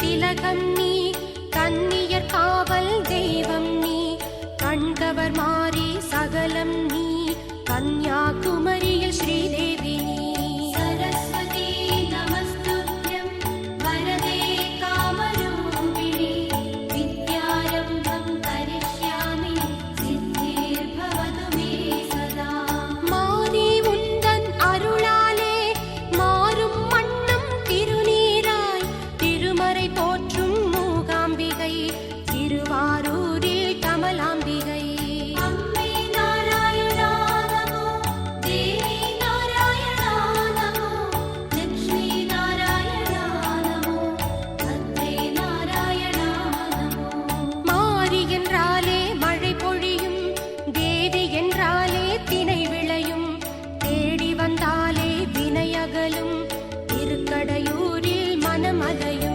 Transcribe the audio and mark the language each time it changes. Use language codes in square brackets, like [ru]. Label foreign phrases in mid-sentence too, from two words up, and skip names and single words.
[ta] திலகம் நீ கன்னியர் காவல் தெய்வம் நீ கண்கவர் மாறி சகலம் நீ கன்யாகுமரியில் ஸ்ரீதேவி நீ [sa] सरस्वती नमस्तुभ्यं वरदे कामरूपिणि विद्यारम्भं करिष्यामि सिद्धिर्भवतु मे सदा [ta] மாறி உந்தன் அருளாலே மாறும் மன்னம் திருநீராய் திருமறை போற்றும் மூகாம்பிகை திருவாரூரில் கமலாம்பிகை [sa] अम्बे नारायणा नमो देवी नारायणा नमो लक्ष्मी नारायणा नमो भद्रे नारायणा नमो [ta] மாறி என்றாலே மழை பொழியும் தேவி என்றாலே தினை விளையும் தேடி வந்தாலே வினையகலும் திருக்கடையூரில் மனமலையும்